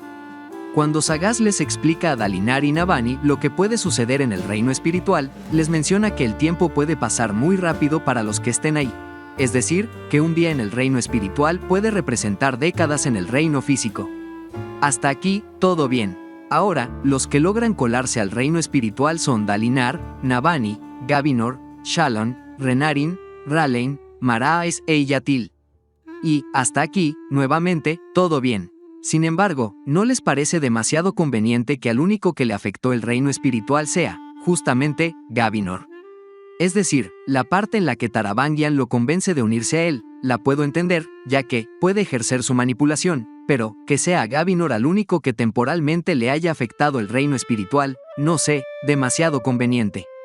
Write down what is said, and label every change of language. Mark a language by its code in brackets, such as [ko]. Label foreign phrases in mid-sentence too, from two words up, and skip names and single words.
[es] Cuando Sagas les explica a Dalinar y Navani lo que puede suceder en el reino espiritual, les menciona que el tiempo puede pasar muy rápido para los que estén ahí. Es decir, que un día en el reino espiritual puede representar décadas en el reino físico. Hasta aquí, todo bien. Ahora, los que logran colarse al reino espiritual son Dalinar, Navani, Gavinor, Shalon, Renarin, Ralain, Maraes e Iyatil. Y, hasta aquí, nuevamente, todo bien. Sin embargo, ¿no les parece demasiado conveniente que al único que le afectó el reino espiritual sea, justamente, Gavinor? Es decir, la parte en la que Taravangian lo convence de unirse a él, la puedo entender, ya que puede ejercer su manipulación, pero que sea Gavinor al único que temporalmente le haya afectado el reino espiritual, no sé, demasiado conveniente.